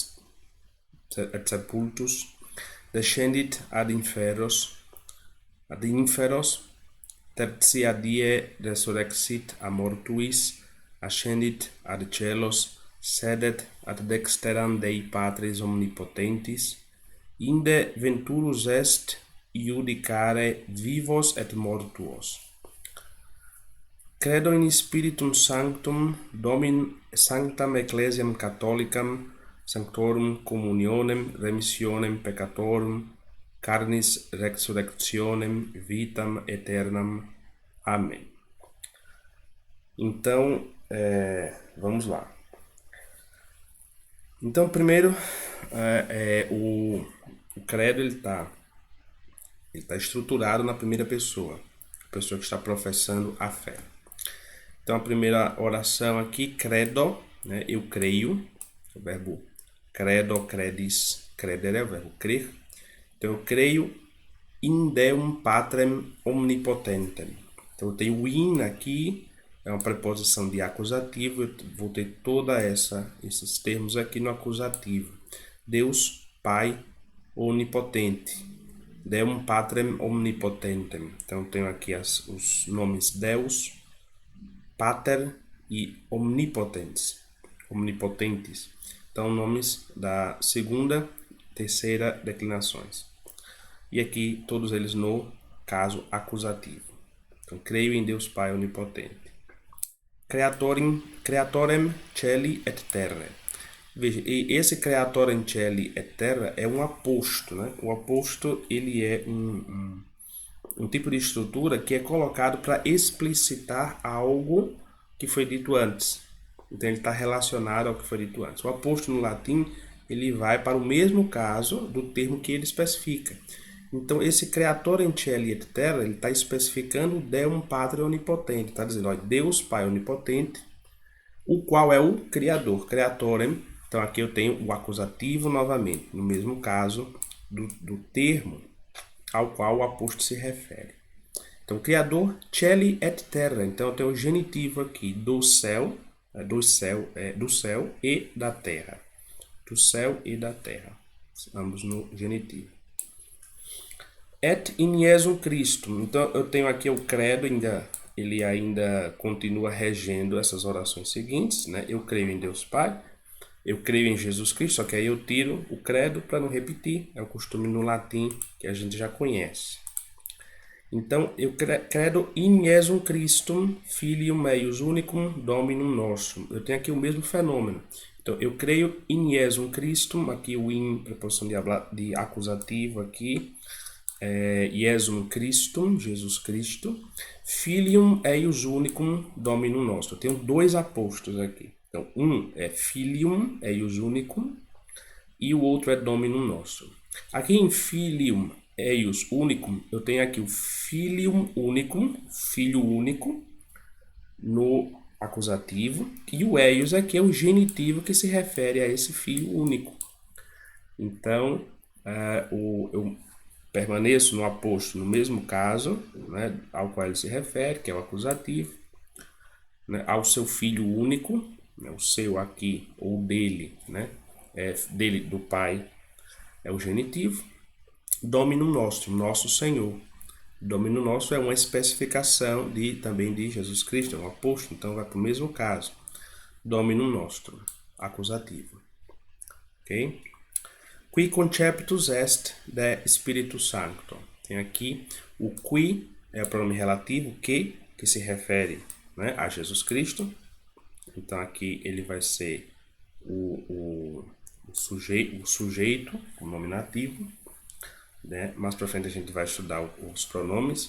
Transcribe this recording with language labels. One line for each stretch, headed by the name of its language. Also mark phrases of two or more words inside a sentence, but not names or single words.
Latin: descendit ad inferos, tertia die resurrexit a mortuis, ascendit ad celos, sedet ad dexteram Dei Patris omnipotentis, inde venturus est iudicare vivos et mortuos. Credo in Spiritum Sanctum, Sanctam Ecclesiam Catholicam, Sanctorum Communionem, Remissionem Peccatorum, Carnis Resurrectionem, Vitam Aeternam.
Portuguese: Amém. Então, vamos lá. Então, primeiro, o credo ele está estruturado na primeira pessoa, a pessoa que está professando a fé. Então, a primeira oração aqui, credo, né? Eu creio, o verbo
Latin: credo, credis, credere,
Portuguese: é o verbo crer.
Latin: Então, eu creio in Deum Patrem omnipotentem.
Portuguese: Então, eu tenho o in aqui, é uma preposição de acusativo, eu vou ter esses termos aqui no acusativo. Deus, Pai, onipotente.
Latin: Deum Patrem omnipotentem.
Portuguese: Então, eu tenho aqui os nomes Deus, Pater e omnipotentes. Então, nomes da segunda, terceira declinações. E aqui, todos eles no caso acusativo. Então, creio em Deus Pai onipotente.
Latin: Creatorem celi et terrae.
Portuguese: Veja, esse
Latin: creatorem celi et terra
Portuguese: é um aposto, né? O aposto, ele é um tipo de estrutura que é colocado para explicitar algo que foi dito antes. Então, ele está relacionado ao que foi dito antes. O aposto no latim, ele vai para o mesmo caso do termo que ele especifica.
Latin: Então, esse creatorem celi et terra,
Portuguese: ele está especificando o
Latin: Deum Patrem
Portuguese: onipotente. Está dizendo, ó, Deus Pai onipotente, o qual é o Criador. Creatorem, então aqui eu tenho o acusativo novamente, no mesmo caso do termo ao qual o apóstolo se refere. Então, Criador,
Latin: celi et terra.
Portuguese: Então, eu tenho o genitivo aqui do céu e da terra. Do céu e da terra. Ambos no genitivo.
Latin: Et in Iesum Christum.
Portuguese: Então, eu tenho aqui o credo, ele ainda continua regendo essas orações seguintes, né? Eu creio em Deus Pai, eu creio em Jesus Cristo, só que aí eu tiro o credo para não repetir, é o costume no latim que a gente já conhece.
Latin: Então, eu credo in Iesum Christum, filium eius unicum, Dominum nostrum.
Portuguese: Eu tenho aqui o mesmo fenômeno. Então, eu creio
Latin: in Iesum Christum,
Portuguese: aqui o in, preposição de acusativo aqui,
Latin: Iesum Christum, Jesus Cristo, filium eius unicum, Dominum nostrum.
Portuguese: Eu tenho dois apóstolos aqui. Então, um é
Latin: filium eius unicum
Portuguese: e o outro é
Latin: Dominum nostrum. Aqui em filium eius unicum,
Portuguese: eu tenho aqui o
Latin: filium unicum,
Portuguese: filho único, no acusativo, e o eius aqui é o genitivo que se refere a esse filho único. Então, eu permaneço no apóstolo no mesmo caso, né, ao qual ele se refere, que é o acusativo, né, ao seu filho único, né, o seu aqui, ou dele, né, dele, do Pai, é o genitivo.
Latin: Dominum nostrum,
Portuguese: nosso Senhor.
Latin: Dominum nostrum
Portuguese: é uma especificação também de Jesus Cristo, é um apóstolo, então vai para o mesmo caso.
Latin: Dominum nostrum, acusativo.
Portuguese: Ok?
Latin: Qui conceptus est de Spiritus Sancto.
Portuguese: Tem aqui o qui, é o pronome relativo, que se refere, né, a Jesus Cristo. Então aqui ele vai ser o sujeito, o nominativo, né? Mais para frente a gente vai estudar os pronomes.